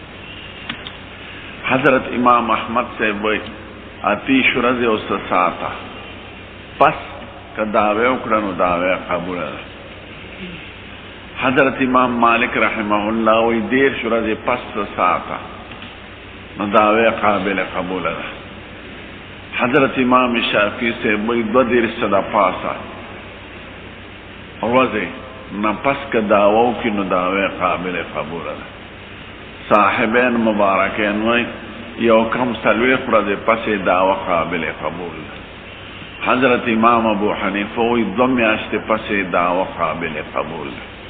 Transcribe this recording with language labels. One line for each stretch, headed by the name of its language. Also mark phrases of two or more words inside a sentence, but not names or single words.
Pashto: حضرت امام احمد صاحب وایي 30 ورځې او 6 ساعته پس که دعوی وکړه نو دعوی قبوله ده. حضرت امام مالک رحمه الله وایي 13 ورځې پس 6 ساعته نو دعوی قابل قبوله ده. حضرت امام شافعی سے وی 2 صدا پاسا ورځې نه پس که دعوه وکړي نو دعوی قابل قبول ده. صاحبین مبارکین وی یو کم 40 ورځې پسې دعوه قابل قبول ده. حضرت امام ابو حنیفه وی 2 میاشتې پسې دعوه قابل قبول ده.